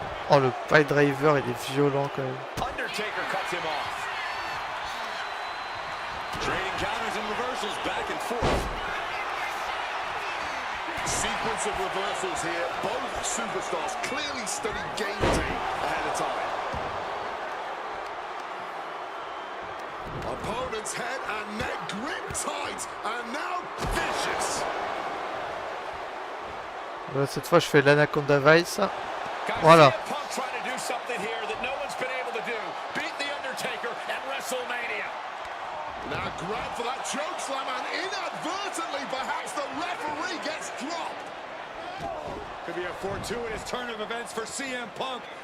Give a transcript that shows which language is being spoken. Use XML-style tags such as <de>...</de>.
<fr>Oh le pile driver il est violent quand même.</fr> <en>Undertaker cuts him off. Trading counters and reversals back and forth. Sequence of reversals here. Both superstars clearly studied game tape ahead of time. Opponent's head and neck grip tight, and now vicious.</en> <fr>Là, cette fois je fais l'Anaconda Vice. Voilà.</fr> <en>Punk trying to do something here that no one's been able to do. Beat the Undertaker at WrestleMania. Now grab for that chokeslam, and inadvertently perhaps the referee gets dropped. Could be a fortuitous turn of events for CM Punk.</en>